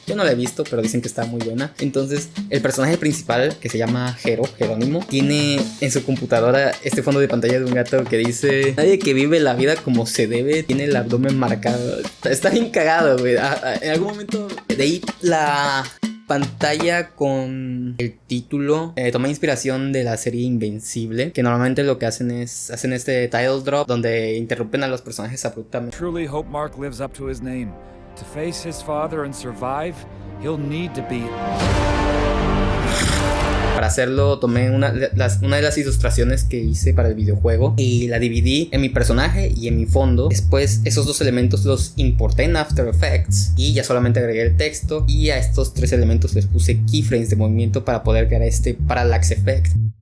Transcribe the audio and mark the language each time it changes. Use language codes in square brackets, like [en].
[es] Yo no la he visto, pero dicen que está muy buena. Entonces el personaje principal, que se llama Jerónimo, tiene en su computadora este fondo de pantalla de un gato que dice: nadie que vive la vida como se debe tiene el abdomen marcado. Está bien cagado, güey. En algún momento de ahí la pantalla con el título tomé inspiración de la serie Invencible, que normalmente lo que hacen este title drop donde interrumpen a los personajes abruptamente. [en] Truly hope Mark lives up to his name. To face his father and survive, he'll need to be. [es] Para hacerlo tomé una de las ilustraciones que hice para el videojuego y la dividí en mi personaje y en mi fondo. Después esos 2 elementos los importé en After Effects y ya solamente agregué el texto, y a estos 3 elementos les puse keyframes de movimiento para poder crear este parallax effect.